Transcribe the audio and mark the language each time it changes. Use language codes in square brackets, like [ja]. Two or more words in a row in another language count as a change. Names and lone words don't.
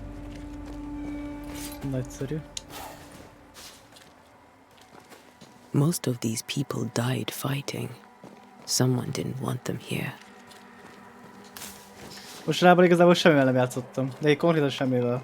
[hu] Nagyszerű. [en] Most of these people died fighting. Someone didn't want them here. [hu] Most rában igazából semmivel nem játszottam, de így konkrétan semmivel.